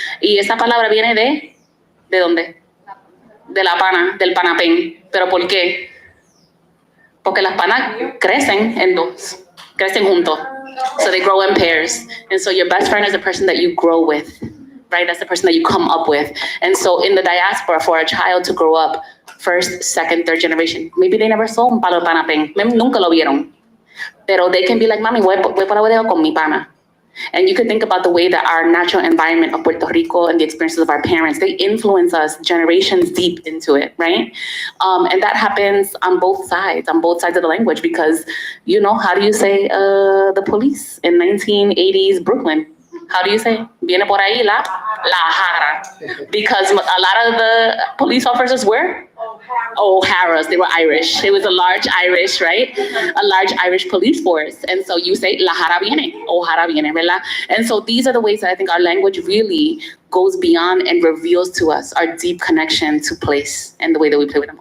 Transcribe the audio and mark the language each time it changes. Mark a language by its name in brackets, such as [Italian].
[Spanish] Y esa palabra viene ¿de dónde? De la pana, del panapén. ¿Pero por qué? Porque las panas crecen en dos, crecen juntos. [English] So they grow in pairs. And so your best friend is the person that you grow with, right? That's the person that you come up with. And so in the diaspora, for a child to grow up, first, second, third generation, maybe they never saw un palo de panapén, nunca lo vieron. [Spanish] Pero they can be like, mami, voy por la bodega con mi pana. [English] And you could think about the way that our natural environment of Puerto Rico and the experiences of our parents, they influence us generations deep into it, right? And that happens on both sides of the language, because, you know, how do you say the police in 1980s Brooklyn? How do you say? Viene por ahí la jara. Because a lot of the police officers were O'Haras. They were Irish. It was a large Irish, right? A large Irish police force. [Spanish] And so you say, la jara viene, O'Hara viene, ¿verdad? [English] And so these are the ways that I think our language really goes beyond and reveals to us our deep connection to place and the way that we play with them.